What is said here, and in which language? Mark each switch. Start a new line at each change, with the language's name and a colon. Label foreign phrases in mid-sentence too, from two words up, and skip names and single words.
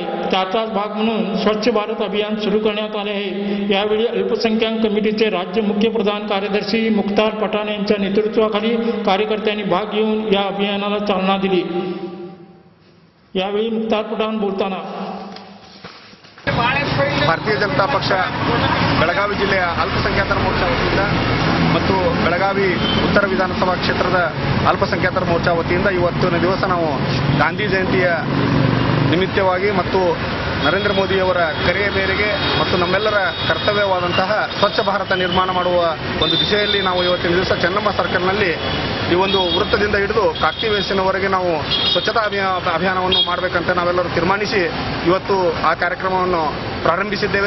Marathi: त्याचाच भाग म्हणून स्वच्छ भारत अभियान सुरू करण्यात आले आहे। यावेळी अल्पसंख्याक कमिटीचे राज्य मुख्य प्रधान कार्यदर्शी मुख्तार पठाण यांच्या नेतृत्वाखाली कार्यकर्त्यांनी भाग घेऊन या अभियानाला चालना दिली। यावेळी मुख्तार पठाण बोलताना
Kannada: ಭಾರತೀಯ ಜನತಾ ಪಕ್ಷ ಬೆಳಗಾವಿ ಜಿಲ್ಲೆಯ ಅಲ್ಪಸಂಖ್ಯಾತರ ಮೋರ್ಚಾ ವತಿಯಿಂದ ಮತ್ತು ಬೆಳಗಾವಿ ಉತ್ತರ ವಿಧಾನಸಭಾ ಕ್ಷೇತ್ರದ ಅಲ್ಪಸಂಖ್ಯಾತರ ಮೋರ್ಚಾ ವತಿಯಿಂದ ಇವತ್ತಿನ ದಿವಸ ನಾವು ಗಾಂಧಿ ಜಯಂತಿಯ ನಿಮಿತ್ತವಾಗಿ ಮತ್ತು ನರೇಂದ್ರ ಮೋದಿಯವರ ಕರೆಯ ಮೇರೆಗೆ ಮತ್ತು ನಮ್ಮೆಲ್ಲರ ಕರ್ತವ್ಯವಾದಂತಹ ಸ್ವಚ್ಛ ಭಾರತ ನಿರ್ಮಾಣ ಮಾಡುವ ಒಂದು ದಿಶೆಯಲ್ಲಿ ನಾವು ಇವತ್ತಿನ ದಿವಸ ಚೆನ್ನಮ್ಮ ಸರ್ಕಲ್ನಲ್ಲಿ ಈ ಒಂದು ವೃತ್ತದಿಂದ ಹಿಡಿದು ಕಾಕ್ತಿ ವೇಸಿನವರೆಗೆ ನಾವು ಸ್ವಚ್ಛತಾ ಅಭಿಯಾನವನ್ನು ಮಾಡಬೇಕಂತ ನಾವೆಲ್ಲರೂ ತೀರ್ಮಾನಿಸಿ ಇವತ್ತು ಆ ಕಾರ್ಯಕ್ರಮವನ್ನು ಪ್ರಾರಂಭಿಸಿದ್ದೇವೆ।